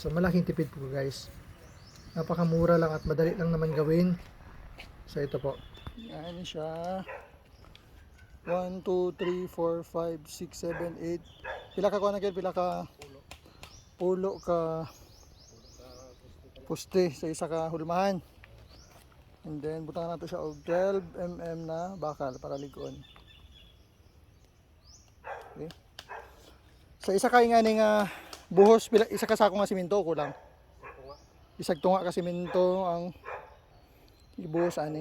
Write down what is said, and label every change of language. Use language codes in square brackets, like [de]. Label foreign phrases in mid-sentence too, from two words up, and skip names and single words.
[tl] So malaking tipid po guys. Napakamura lang at madali lang naman gawin. So ito po. Yan siya. 1, 2, 3, 4, 5, 6, 7, 8. [ceb] Pila ka kuha na kayo? Pila ka pulo ka poste sa isa ka hulmahan. And then butangan nato siya og 12 mm na bakal para ligon. Okay. Sa isa ka nga ning buhos, isa ka sako nga simento kulang. Isag tunga ka simento ang ibuhos ani.